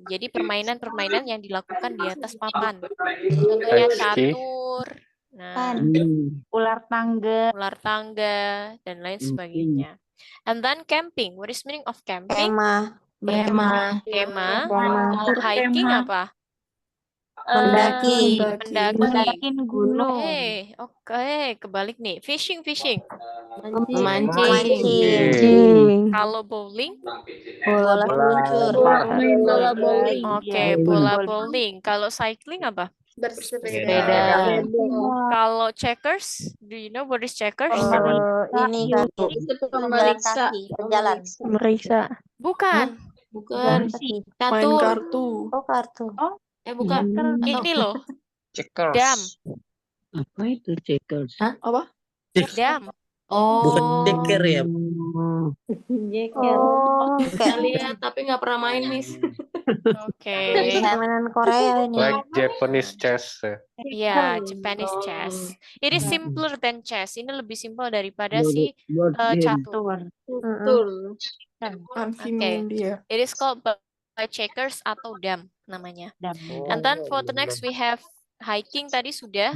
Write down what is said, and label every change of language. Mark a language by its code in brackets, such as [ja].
[id] Jadi permainan-permainan yang dilakukan di atas papan. Contohnya Ski. catur. Nah, Ular tangga. ular tangga dan lain sebagainya. [en] And then camping. What is meaning of camping? [id] Kemah. Kemah. Kalau hiking apa? Mendaki. Mendaki. gunung. Oke, kebalik nih. Fishing. Mancing. Kalau bowling, Bola seluncur. Bola bowling. oke, bola bowling. Kalau cycling apa? Sepeda. Kalau [en] checkers, do you know what is checkers? [id] Ini kartu. Itu pemeriksa. Berjalan. Meriksa. Bukan. Main Catur. kartu. Oh, kartu. Bukan. Ini loh, [en] Checkers. [id] dam. Apa itu checkers? Apa? Dam. Bukan checker ya? Jeker. Oh, kayak Lihat tapi nggak pernah main, Miss. Oke. mainan Korea ini. [en] Like Japanese chess. [id] Ya, [en] Japanese chess. It is simpler than chess. [id] Ini lebih simpel daripada si catur. Betul. Dia. [en] It is called by checkers [id] atau dam namanya. [en] And then for the next we have hiking [id] tadi sudah.